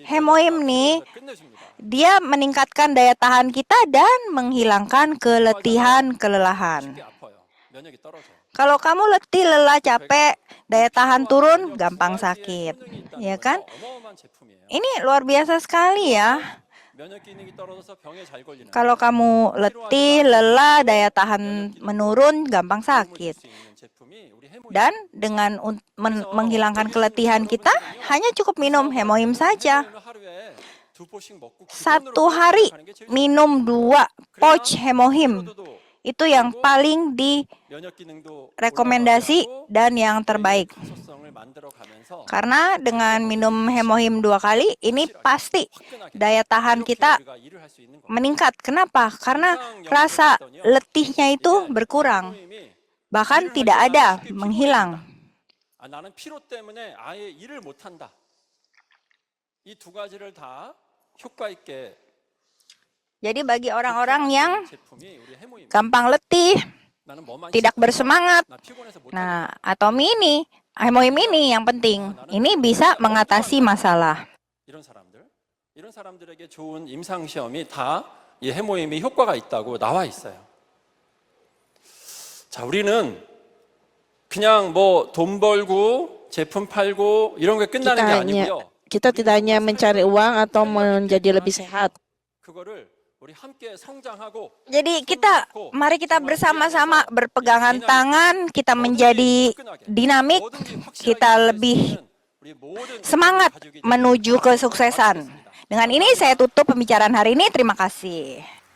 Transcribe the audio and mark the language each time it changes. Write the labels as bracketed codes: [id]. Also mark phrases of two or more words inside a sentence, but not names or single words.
[id] Hemohim nih, [ko] 끝내줍니다. [id] dia meningkatkan daya tahan kita dan menghilangkan kelelahan. [ko] 쉽게 아파요. 면역이 떨어져요. [id] Kalau kamu letih, lelah, capek, daya tahan turun, gampang sakit, ya kan? [ko] 어마어마한 제품이에요. [id] Ini luar biasa sekali ya. [ko] 면역 기능이 떨어져서 병에 잘 걸리는 [id] Kalau kamu letih, lelah, daya tahan menurun, gampang sakit. [ko] 수 있는 제품이 우리 해모임. [id] Dan dengan menghilangkan keletihan kita, hanya cukup minum hemohim saja. [ko] 하루에 2포씩 먹고 [id] Satu hari minum 2 pouch hemohim. Itu yang paling [ko] 면역 기능도 [id] direkomendasi dan yang terbaik. [ko] 가소성을 만들어 가면서 [id] Karena dengan minum hemohim 2 kali, ini pasti daya tahan kita [ko] 우리가 일을 할 수 있는 거. [id] meningkat. Kenapa? Karena rasa letihnya itu berkurang. [ko] 해모임이 [id] Bahkan tidak ada, menghilang. [ko] 나는 피로 때문에 아예 일을 못 한다. 이 두 가지를 다 효과 있게 [id] Jadi bagi orang-orang yang [ko] 제품이 우리 해모임. [id] gampang letih, [ko] 나는 뭐만 [id] tidak [ko] 씹어서 [id] bersemangat, [ko] 나 피곤해서 못 [id] nah, atau hemohim ini yang penting. Ini bisa mengatasi masalah. [ko] 이런 사람들에게 좋은 임상 시험이 다 이 해모임이 효과가 있다고 나와 있어요. 자, 우리는 그냥 뭐 돈 벌고 제품 팔고 이런 게 끝나는 게 아니고요. [id] Kita tidak hanya mencari uang atau menjadi lebih sehat. [ko] 그거를 우리 함께 성장하고 [id] Jadi mari kita bersama-sama berpegangan tangan, kita menjadi dinamik, kita lebih semangat menuju kesuksesan. Dengan ini saya tutup pembicaraan hari ini. Terima kasih.